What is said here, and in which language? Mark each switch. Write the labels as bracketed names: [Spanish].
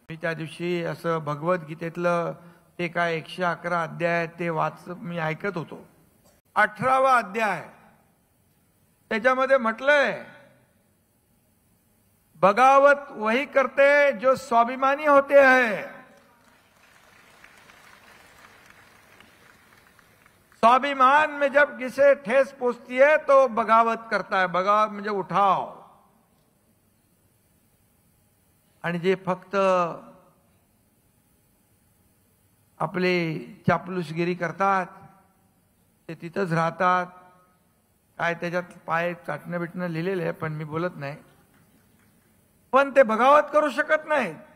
[Marathi] मी त्या दिवशी असं भगवद्गीतेतलं ते काय 111 अध्याय ते मी ऐकत होतो. 18वा अध्याय त्याच्यामध्ये म्हटलंय, [Hindi] बगावत वही करते जो स्वाभिमानी होते हैं. स्वाभिमान में जब किसे ठेस पहुंचती है तो बगावत करता है. [Marathi] बगावत म्हणजे उठाव. आणि जे फक्त आपले चापलूसगिरी करतात ते तिथंच राहतात. काय त्याच्यात पाय चाटणं बिटणं लिहिलेलं आहे पण मी बोलत नाही. पण ते बगावत करू शकत नाहीत.